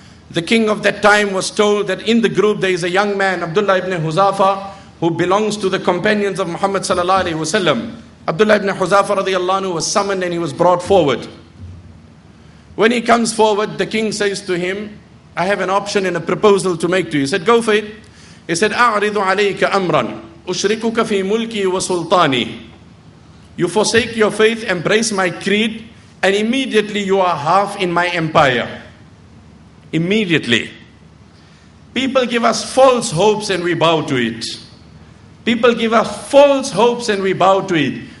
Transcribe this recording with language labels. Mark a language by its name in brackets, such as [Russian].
[English] The king of that time was told that in the group there is a young man, Abdullah ibn Huzafa, who belongs to the companions of Muhammad sallallahu alaihi wasallam. Abdullah ibn Huzafa radiyallahu anhu was summoned and he was brought forward. When he comes forward, the king says to him, I have an option and a proposal to make to you. He said, go for it. He said, [Arabic] أَعْرِضُ عَلَيْكَ أَمْرًا أُشْرِكُكَ فِي مُلْكِي وَسُلْطَانِي. [English] You forsake your faith, embrace my creed, and immediately you are half in my empire. Immediately. People give us false hopes and we bow to it. People give us false hopes and we bow to it.